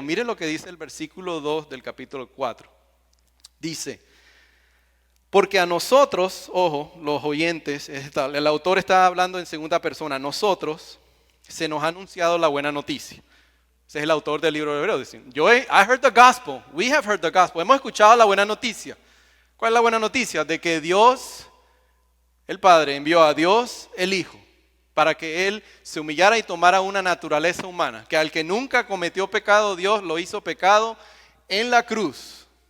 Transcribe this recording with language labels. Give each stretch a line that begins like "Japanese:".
Spanish: Miren lo que dice el versículo 2 del capítulo 4. Dice, porque a nosotros, ojo, los oyentes, el autor está hablando en segunda persona, nosotros se nos ha anunciado la buena noticia. Ese es el autor del libro de Hebreos. Dice,
English: I heard the gospel, we have heard the gospel.
Spanish: Hemos escuchado la buena noticia. ¿Cuál es la buena noticia? De que Dios, el Padre, envió a Dios, el Hijo, para que Él se humillara y tomara una naturaleza humana, que al que nunca cometió pecado, Dios lo hizo pecado en la cruz.